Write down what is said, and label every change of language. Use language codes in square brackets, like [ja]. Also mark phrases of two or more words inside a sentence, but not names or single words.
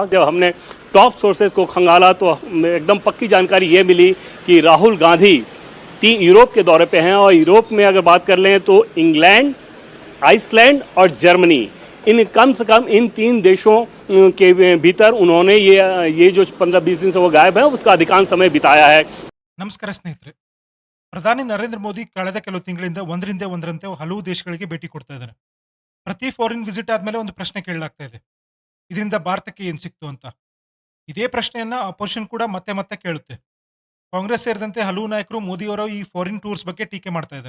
[hi] जब हमने [en] top sources [hi] को खंगाला तो एकदम पक्की जानकारी ये मिली कि राहुल गांधी यूरोप के दौरे पर हैं और यूरोप में अगर बात कर लें तो इंग्लैंड, आइसलैंड और जर्मनी, इन कम से कम इन 3 देशों के भीतर उन्होंने ये जो 15-20 दिन से वो गायब है उसका अधिकांश समय बिताया है। [kn] ನಮಸ್ಕಾರ ಸ್ನೇಹಿತರೆ, ಪ್ರಧಾನಿ ನರೇಂದ್ರ ಮೋದಿ ಕಳೆದ ಕೆಲವು ತಿಂಗಳಿಂದ ಒಂದರಂತೆ ಹಲವು ದೇಶಗಳಿಗೆ ಭೇಟಿ ಕೊಡ್ತಾ ಇದ್ದಾರೆ. ಪ್ರತಿ [en] foreign visit [kn] ಆದ್ಮೇಲೆ ಒಂದು ಪ್ರಶ್ನೆ ಕೇಳಲಾಗ್ತಾ ಇದೆ, ಇದರಿಂದ ಭಾರತಕ್ಕೆ ಏನು ಸಿಕ್ತು ಅಂತ. ಇದೇ ಪ್ರಶ್ನೆಯನ್ನ ಅಪೋಸಿಷನ್ ಕೂಡ ಮತ್ತೆ ಮತ್ತೆ ಕೇಳುತ್ತೆ. ಕಾಂಗ್ರೆಸ್ ಸೇರಿದಂತೆ ಹಲವು ನಾಯಕರು ಮೋದಿಯವರ ಈ [en] foreign tours [kn] ಬಗ್ಗೆ ಟೀಕೆ ಮಾಡ್ತಾ ಇದ್ದಾರೆ.